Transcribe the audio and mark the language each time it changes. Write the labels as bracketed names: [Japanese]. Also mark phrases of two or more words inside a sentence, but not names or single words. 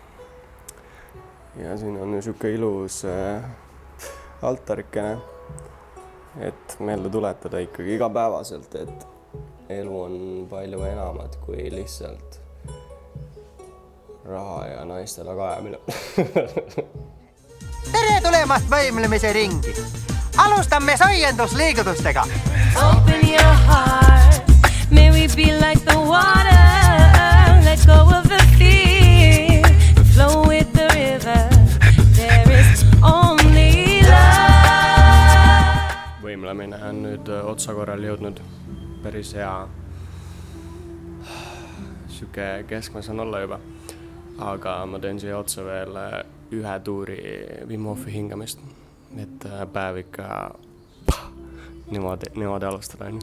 [Estonian] Ja siin on siuke ilus altarikene, et meelde tuletada ikkagi igapäevaselt, et elu on palju enamat kui lihtsalt raha ja naiste tagaajamine. Tere tulemast võimlemise ringi! Alustame soiendusliigutustega! [English] Open your heart, may we be like the water, let go of the fear, flow with the river, there is only love. [Estonian] Võimlemine on nüüd otsakorral jõudnud, päris hea. Siuke keskmes on olla juba, aga ma teen siia otsa veel 1 tuuri Wim Hofi hingamist, et päev ikka niimoodi alustada on.